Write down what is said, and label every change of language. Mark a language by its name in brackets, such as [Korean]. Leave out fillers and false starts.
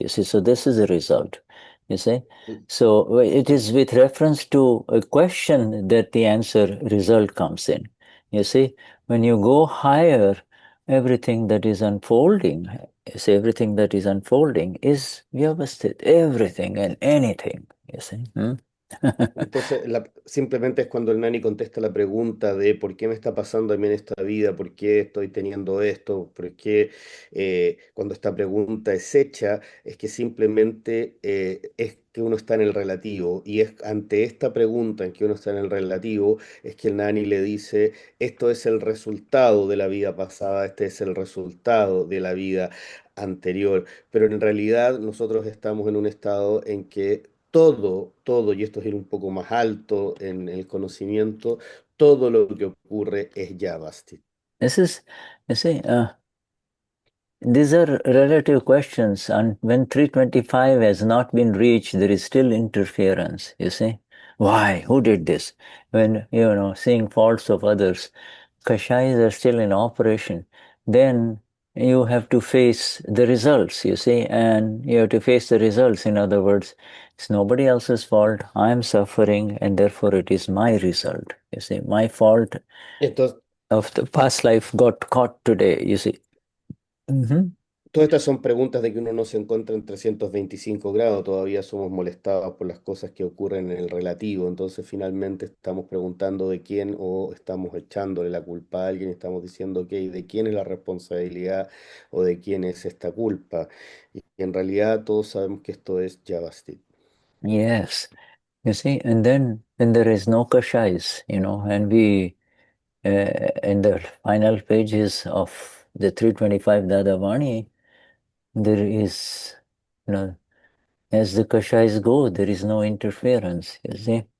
[English] You see, so this is the result. You see, so it is with reference to a question that the answer result comes in. You see, when you go higher, everything that is unfolding, you see, everything that is unfolding is vyavasthit, everything and anything. You see. [Spanish] Entonces, simplemente es cuando el nani contesta la pregunta de por qué me está pasando a mí en esta vida, por qué estoy teniendo esto, por qué cuando esta pregunta es hecha, es que simplemente es que uno está en el relativo. Y es ante esta pregunta en que uno está en el relativo, es que el nani le dice, esto es el resultado de la vida pasada, este es el resultado de la vida anterior. Pero en realidad nosotros estamos en un estado en que todo, y esto es ir un poco más alto en el conocimiento, todo lo que ocurre es Yavasti. [English] This is, you see, these are relative questions, and when 325 has not been reached, there is still interference, you see. Why? Who did this? When, seeing faults of others, kashayas are still in operation, then you have to face the results, you see, and you have to face the results. In other words, it's nobody else's fault. I'm suffering, and therefore it is my result, you see. My fault [Spanish] Entonces, [English] of the past life got caught today, you see. [Spanish] todas estas son preguntas de que uno no se encuentra en 325 grados, todavía somos molestados por las cosas que ocurren en el relativo, entonces finalmente estamos preguntando de quién o estamos echándole la culpa a alguien, estamos diciendo, ok, ¿de quién es la responsabilidad o de quién es esta culpa? Y en realidad todos sabemos que esto es Yavasti. [English] Yes, you see, and then when there is no kashais, and we, in the final pages of the 325 Dadavani, there is, as the kashais go, there is no interference, you see.